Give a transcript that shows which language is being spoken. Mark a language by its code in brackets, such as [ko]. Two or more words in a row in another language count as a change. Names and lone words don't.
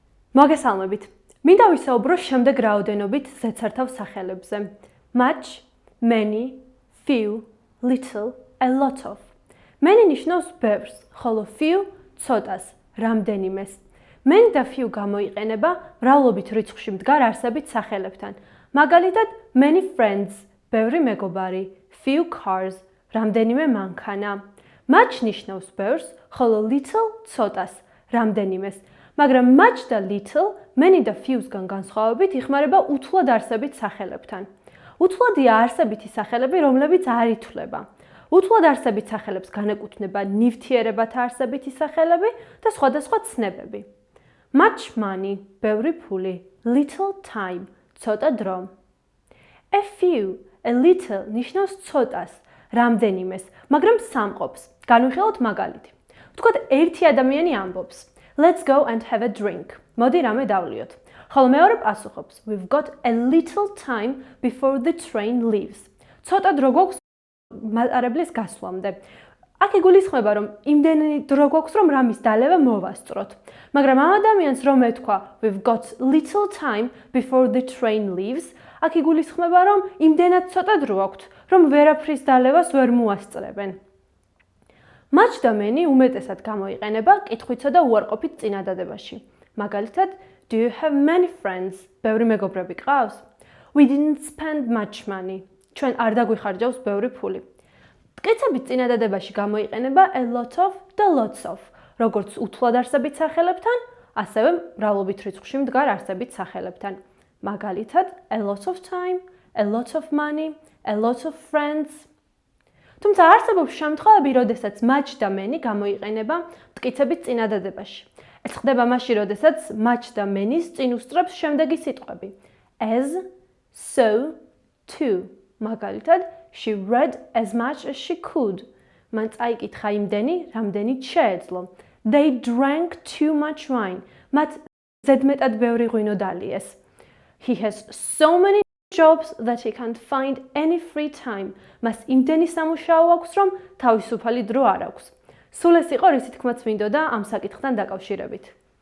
[ka] მოგესალმებით. მინდა ვისაუბრო შემდეგ რაოდენობით ზეცერთავ სახელებზე. [en] Much, many, few, little, a lot of. [ka] Many ნიშნავს ბევრს, ხოლო few ცოტას, რამდენიმეს. Many და few გამოიყენება მრავლობით რიცხვში მდგარ არსებით სახელებთან. მაგალითად, [en] many friends, [ka] ბევრი მეგობარი, [en] few cars, [ka] რამდენიმე მანქანა. Much ნიშნავს ბევრს, ხოლო little ცოტას, რამდენიმეს. მაგრამ much და little, many და few-სგან განსხვავებით იხმარება უთვლად არსებით სახელებთან. უთვლადია არსებითი სახელები, რომლებიც არ ითვლება. უთვლად არსებით სახელებს განეკუთვნება ნივთიერებათა არსებითი სახელები და სხვადასხვა ცნებები. [en] Much money, [ka] ბევრი ფული, [en] little time, [ka] ცოტა დრო. [en] A few, a little [ka] ნიშნავს ცოტას, რამდენიმეს, მაგრამ სამყოფს. განვიხილოთ მაგალითი. ვთქვათ, ერთი ადამიანი ამბობს. [en] Let's go and have a drink. [ka] მოდი რამე დავლიოთ. ხოლო მეორე პასუხობს. [en] We've got a little time before the train leaves. [ka] ცოტა დრო გვაქვს მატარებლის გასვლამდე. აქ იგულისხმება, რომ იმდენი დრო გვაქვს, რომ რამის დალევა მოვასწროთ. მაგრამ ამ ადამიანს რომ ეთქვა [en] We've got little time before the train leaves, [ka] აქ იგულისხმება, რომ იმდენად ცოტა დრო აქვთ, რომ ვერაფრის დალევას ვერ მოასწრებენ. Much და many უმეტესად გამოიყენება კითხვითა და უარყოფით წინადადებაში. მაგალითად, [en] Do you have many friends? [ka] ბევრი მეგობრები გყავს? [en] We didn't spend much money. [ka] ჩვენ არ დაგვიხარჯავს ბევრი ფული. მტკიცებით წინადადებაში გამოიყენება [en] a lot of [ka] და [en] lots of, [ka] როგორც უთვლად არსებით სახელებთან, ასევე მრავლობით რიცხვში მდგარ არსებით სახელებთან. მაგალითად, [en] a lot of time, a lot of money, a lot of friends. [ka] თუმცა არსებობს შემთხვევები, როდესაც much და many გამოიყენება მტკიცებით წინადადებაში. ეს ხდება მაშინ, როდესაც much და many-ს წინ უსწრებს შემდეგი სიტყვები. [en] As, so, to. მაგალითად, she read as much as she could. [ka] მან წაიკითხა იმდენი, რამდენიც შეეძლო. [en] They drank too much wine. [ka] მათ ზედმეტად ბევრი ღვინო დალიეს. [en] He has so many jobs that he can't find any free time. [ka] მას იმდენი სამუშაო აქვს, რომ თავისუფალი დრო არ აქვს. სულ ეს იყო, რისი თქმაც მინდოდა ამ საკითხთან დაკავშირებით.